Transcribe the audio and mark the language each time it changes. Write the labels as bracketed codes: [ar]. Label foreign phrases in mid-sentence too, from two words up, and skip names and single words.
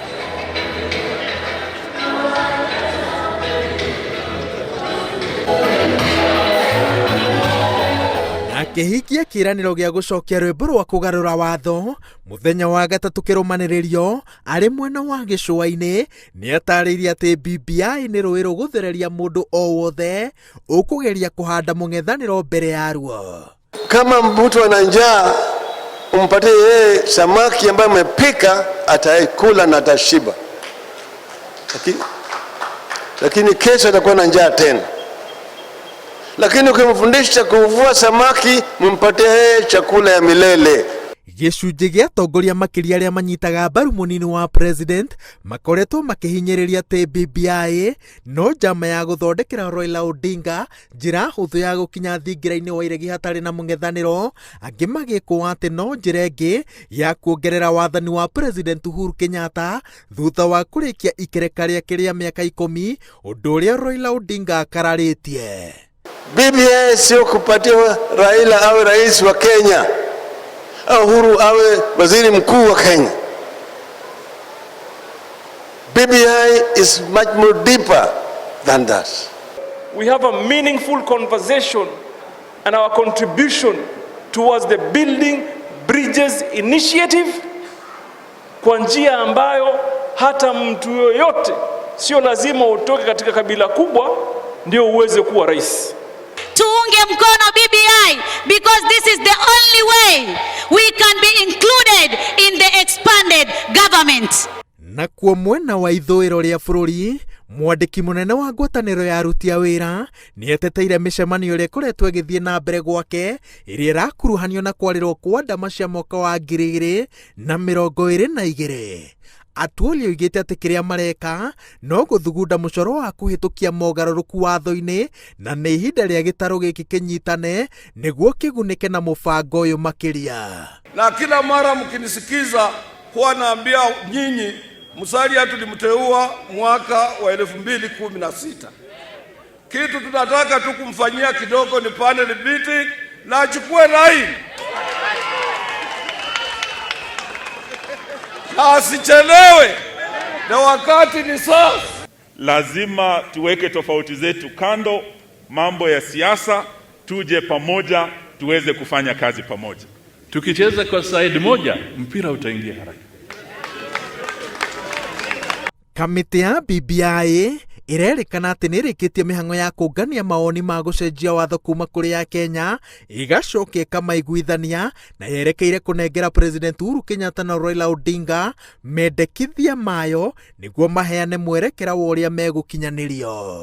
[ki] Akihikia kiraniro gia gucokia rwimbo rwa kugarura watho muthenya wa gatatu kirumaniririo ari mwena wa gicua-ini ni atariirie ati BBI ni rui ruguthereria mundu o wothe ukugeria kuhanda mung'ethaniro mbere yaruo. [sw] Kama mtu ana njaa umpatie yeye samaki ambaye amepika, ataikula na atashiba, lakini kesho atakuwa na njaa tena. Lakini ukimfundisha kuvua samaki, mumpatie yeye chakula ya milele. [ki] Gicunji gia atongoria makiria aria manyitaga mbaru munini wa president makoretwo makihinyiriria ati BBI no njama ya guthondekera Raila Odinga njira huthu ya gukinya thingira-ini wa iregi hatari na mung'ethaniro, angi magikwo ati no njira ingi ya kuongerera wathani wa President Uhuru Kenyatta thutha wa kurikia ikereka riake ria miaka 10, undu uria Raila Odinga akararitie. [sw] BBI sio kupatia Raila awe rais wa Kenya, Uhuru awe waziri mkuu wa Kenya. [en] BBI is much more deeper than that. We have a meaningful conversation and our contribution towards the Building Bridges Initiative [sw] kwa njia ambayo hata mtu yoyote, sio lazima utoke katika kabila kubwa ndio uweze kuwa rais. Tuunge mkono [en] BBI because this is the only way we can be included in the expanded government. [ki] Na kwa mwena wa ithuiro ria bururi, mwandiki munene wa ngwataniro ya aruti a wira ni ateteire micemanio ria ikoretwo igithie na mbere gwake iria irakuruhanio na kwarirwo kwa ndama cia mwaka wa 2022. Atuoli oigite ati kiria mareka no guthugunda mucoro wa kuhitukia mogaruruku watho-ini na ni ihinda ria gitaro giki kinyitane niguo kigunike na mubango uyu makiria. [sw] Na kila mara mkinisikiza huwa naambia nyinyi Musalia tulimteua mwaka wa 2016. Kitu tunataka tu kumfanyia kidogo ni [en] panel beating [sw] na achukue line. Asichelewe na wakati ni sasa. Lazima tuweke tofauti zetu kando, mambo ya siasa, tuje pamoja tuweze kufanya kazi pamoja. Tukicheza kwa side moja mpira utaingia haraka. [ki] Kamiti ya BBI irerikana ati nirikitie mihango ya kungania maoni ma gucenjia watho kuma kuri ya Kenya igacokia kamaiguithania na yerekeire kunengera President Uhuru Kenyatta na Raila Odinga mendekithia mayo niguo maheane mwerekera wa uria megukinyanirio.